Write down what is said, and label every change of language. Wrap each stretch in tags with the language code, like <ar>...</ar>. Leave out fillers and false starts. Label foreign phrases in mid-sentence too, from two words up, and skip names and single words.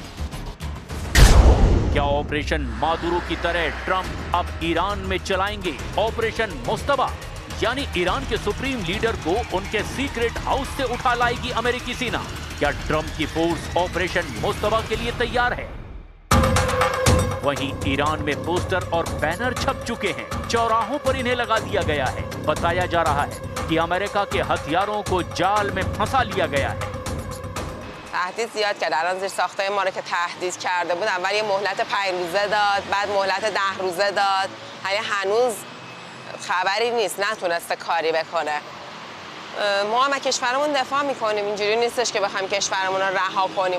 <hi>क्या ऑपरेशन मादुरो की तरह ट्रंप अब ईरान में चलाएंगे ऑपरेशन मुस्तबा, यानी ईरान के सुप्रीम लीडर को उनके</hi> <en>secret house</en> <hi>से उठा लाएगी अमेरिकी सेना? क्या ट्रंप की फोर्स ऑपरेशन मुस्तबा के लिए तैयार है? वहीं ईरान में पोस्टर और बैनर छप चुके हैं, चौराहों पर इन्हें लगा दिया गया है। बताया जा रहा है कि अमेरिका के हथियारों को जाल में फंसा लिया गया है।</hi> <fa>تهدید زیاد کرد. الان زیر ساختای ما رو که تهدید کرده بود اول یه مهلت 5 روزه داد، بعد مهلت 10 روزه داد. هنوز خبری نیست، نتونسته کاری بکنه. ما هم از کشورمون دفاع میکنیم، اینجوری نیستش که بخوایم کشورمون رو رها کنیم.</fa>